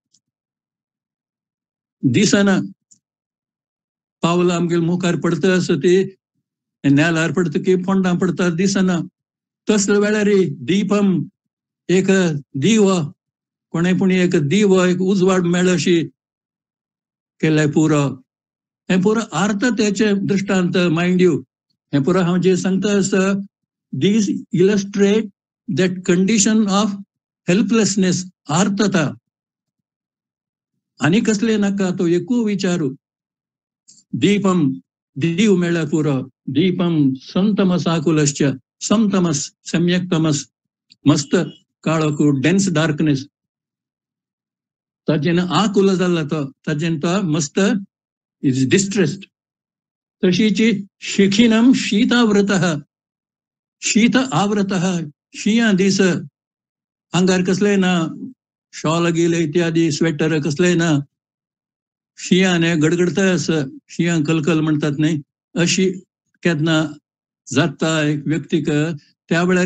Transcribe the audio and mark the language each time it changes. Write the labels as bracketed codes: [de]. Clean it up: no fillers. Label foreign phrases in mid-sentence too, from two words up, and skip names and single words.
[kok] दिसना पावलां आमगेले मुखार पडता आसा ती नेलार पडता की फोंडां पडता दिसना तसले वेळार दीपम एक दिवो कोणें पूण एक दिवो एक उजवाड मेळ अशी केल्यार पुरो हे पुरो अर्थ त्याचे दृष्टांत [en] mind you [kok] हे पुरो हांव जे सांगता आसा [en] these illustrate that condition of helplessness [kok] आर्थता आनी कसले नाका तो एकू विचारू दीपम दीव मेळ्ळ्यार पुरो [sa] दीपम संतमसाकुलश्च समतमस सम्यक तमस [kok] मस्त काळोख [en] dense darkness [kok] ताजेन आकुल जाला तो ताजेन तो मस्त [en] is distressed [kok] तशीची [sa] शिखिनम शीताव्रतः शीत आवृतः [kok] शियां दीस आंगार कसले ना शॉल गिले इत्यादी स्वेटर कसले ना शियाने गडगडता आसा शियां कलकल म्हणटात न्ही अशी केन्ना जाता एक व्यक्तीक त्या वेळार